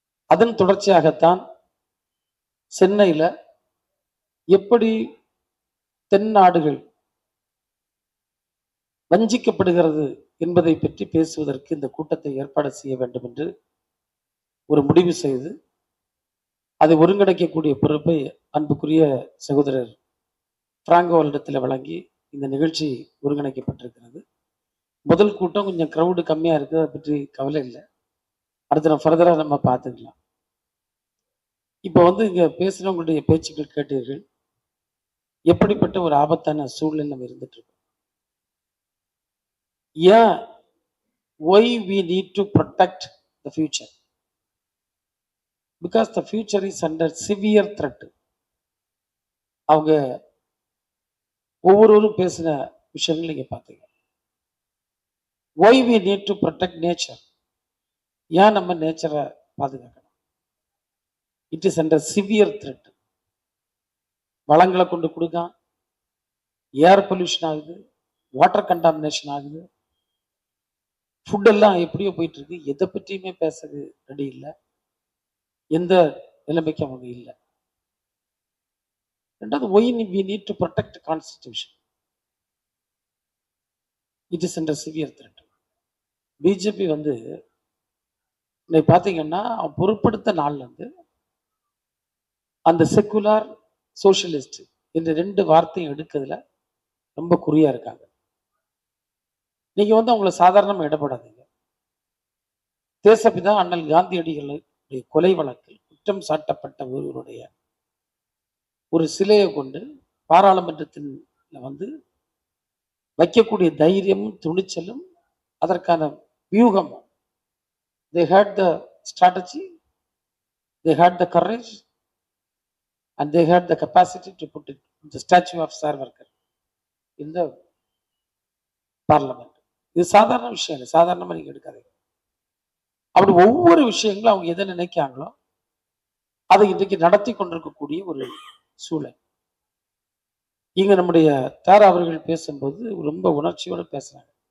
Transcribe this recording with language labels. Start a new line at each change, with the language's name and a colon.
Tamil: அதன் தொடர்ச்சியாகத்தான் சென்னையில எப்படி தென் நாடுகள் வஞ்சிக்கப்படுகிறது என்பதை பற்றி பேசுவதற்கு இந்த கூட்டத்தை ஏற்பாடு செய்ய வேண்டும் என்று ஒரு முடிவு செய்து அதை ஒருங்கிணைக்கக்கூடிய பொறுப்பை அன்புக்குரிய சகோதரர் பிராங்கோவிடத்தில் வழங்கி இந்த நிகழ்ச்சி ஒருங்கிணைக்கப்பட்டிருக்கிறது. முதல் கூட்டம் கொஞ்சம் கிரௌடு கம்மியா இருக்கு, அதை பற்றி கவலை இல்லை. அடுத்த நம்ம ஃபர்தரா நம்ம பார்த்துக்கலாம். இப்போ இங்க பேசுறவங்களுடைய பேச்சுக்கள் கேட்டீர்கள். எப்படிப்பட்ட ஒரு ஆபத்தான சூழ்நிலை நம்ம இருந்துட்டு இருக்கோம். ஏன்
English: why we need to protect the future? Because the future is under severe threat.
Tamil: அவங்க ஒவ்வொருவரும் பேசின விஷயங்கள் நீங்க பார்த்தீங்க.
English: why we need to protect nature?
Tamil: ஏன் நம்ம நேச்சரை பாதுகாக்கணும்?
English: It is under severe threat.
Tamil: வளங்களை கொண்டு கொடுக்க ஏர் பொல்யூஷன் ஆகுது, வாட்டர் கண்டாமினேஷன் ஆகுது, ஃபுட் எல்லாம் எப்படியோ போயிட்டு இருக்கு. எதை பற்றியுமே பேசுறது ரெடி இல்லை, எந்த நிலைமைக்கும் அவங்க இல்லை. ரெண்டாவது,
English: Why we need to protect constitution. It is under severe threat.
Tamil: BJP இன்னைக்கு பார்த்தீங்கன்னா பொருட்படுத்த நாள்ல அந்த செக்குலார் சோசியலிஸ்ட் என்ற ரெண்டு வார்த்தையும் எடுக்கிறதுல ரொம்ப குறியா இருக்காங்க. நீங்க அவங்கள சாதாரணமா இடப்படாதீங்க. தேசப்பிதா அண்ணல் காந்தியடிகளுடைய கொலை வழக்கில் குற்றம் சாட்டப்பட்ட ஒருவருடைய ஒரு சிலையை கொண்டு பாராளுமன்றத்தில் வைக்கக்கூடிய தைரியமும் துணிச்சலும் அதற்கான வியூகமும்,
English: they had the strategy, they had the courage and they had the capacity to put it, the statue of Savarkar in the parliament.
Tamil: இது சாதாரண விஷயம் இல்லை, சாதாரணமா நீங்க எடுக்காதீங்க. அப்படி ஒவ்வொரு விஷயங்களும் அவங்க எதை நினைக்காங்களோ அதை இன்றைக்கு நடத்தி கொண்டிருக்கக்கூடிய ஒரு சூழல். இங்க நம்முடைய தாரா அவர்கள் பேசும்போது ரொம்ப உணர்ச்சியோடு பேசுறாங்க.